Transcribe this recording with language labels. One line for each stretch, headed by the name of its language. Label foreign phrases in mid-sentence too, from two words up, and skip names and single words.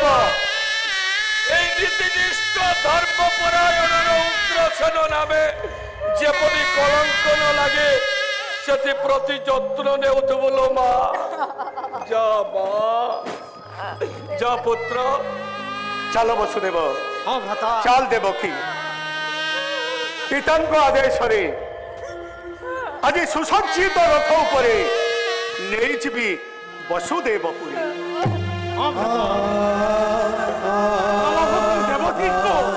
Odia: ଏଇ ନୀତିନିଷ୍ଠ ଧର୍ମପରାୟଣର ଉଗ୍ରସେନ ନାମେ ଯେପରି କଳଙ୍କ ନ ଲାଗେ ସେଟି ପ୍ରତି ଯତ୍ନ ନେଉଥିବୁ ଲୋ ମା। ଯା ମା, ଯା ପୁତ୍ର। ଚାଲ ବସୁଦେବ, ହଁ ଭ୍ରାତା। ଚାଲ ଦେବକୀ। পিতাଙ୍କ ଆଦେଶରେ ଆଜି ସୁସଜ୍ଜିତ ରଥ ଉପରେ ନେଇଯିବି ବସୁଦେବପୁରୀ। ହଁ ଭ୍ରାତା। ଦେବକୀଙ୍କୁ